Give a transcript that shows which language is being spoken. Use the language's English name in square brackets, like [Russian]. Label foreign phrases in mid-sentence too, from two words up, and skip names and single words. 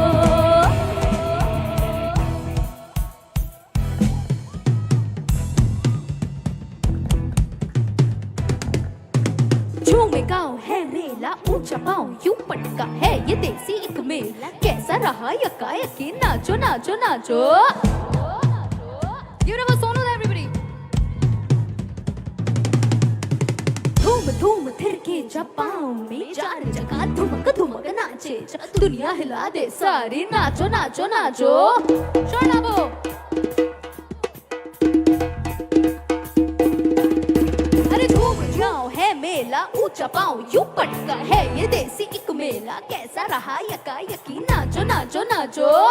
[Hindi] झूमे गाँव है मेला ऊंचा पाँव यूं पटका है ये देसी एक मेला कैसा रहा यकायकी नाचो नाचो नाचो [English] Give it up a song to everybody. [Hindi] धूम धूम थिरके जा पाँव में चार जगह धुमक धुमक नाचे जा दुनिया हिला दे सारी नाचो नाचो नाचो शोनाबो अरे झूम जाओ है मेला ऊंचा पाँव यूं पटका है ये देसी एक मेला कैसा रहा यकायकी नाचो नाचो नाचो